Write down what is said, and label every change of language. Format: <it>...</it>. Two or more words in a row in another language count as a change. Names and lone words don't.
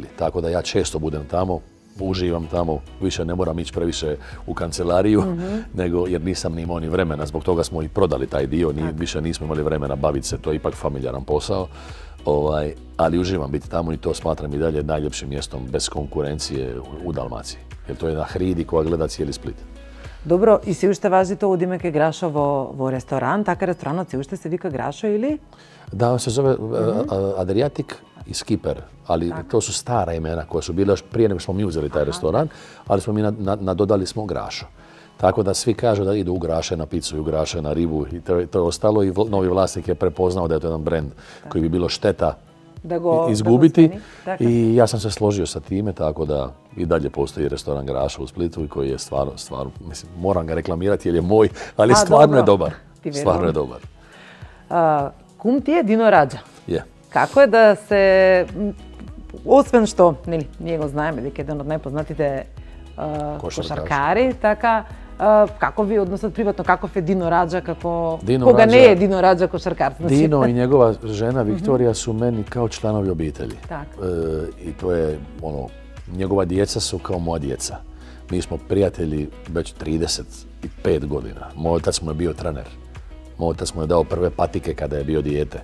<hr>Tako da ja često budem tamo, uživam tamo, više ne moram ići previše u kancelariju, jer nisam ni imao ni vremena. Zbog toga smo i prodali taj dio, više nismo imali vremena baviti se, to je ipak familijaran posao. Ali uživam biti tamo i to smatram i dalje najljepšim mjestom bez konkurencije u Dalmaciji. Jer to je na hridi koja gleda cijeli Split. Dobro,</hr> <mk>и се уште важи тоа одиме ке Грашо во ресторан, така ресторанот се уште се вика Грашо или?</mk> <hr>Da, on se zove Adriatic i Skipper, ali to su stara imena koja su bile još prije nego smo mi uzeli taj restoran, ali smo mi nadodali smo Grašo. Tako da svi kažu da idu u Graše na picu i u Graše na ribu i to je ostalo i novi vlasnik je prepoznao da je to jedan brend koji bi bilo šteta izgubiti i ja sam se složio sa time, tako da i dalje postoji restoran Grašo u Splitu i koji je stvarno, mislim, moram ga reklamirati jer je moj, ali stvarno je dobar. Stvarno je dobar.</hr> <mk>Кум ти е Дино Раджа.</mk> <hr>Je.</hr> <mk>Како е да се, освен што, ние го знаеме дека е еден од најпознатите кошаркари, така, како ви односат приватно, каков е Дино Раджа, кога не е Дино Раджа кошаркар?</mk> <hr>Dino i njegova žena Viktorija su meni kao članovi obitelji. I to je, njegova djeca su kao moja djeca. Mi smo prijatelji već 35 godina. Moj otac mu je bio trener. Moj otac mu je dao prve patike kada je bio dijete.</hr>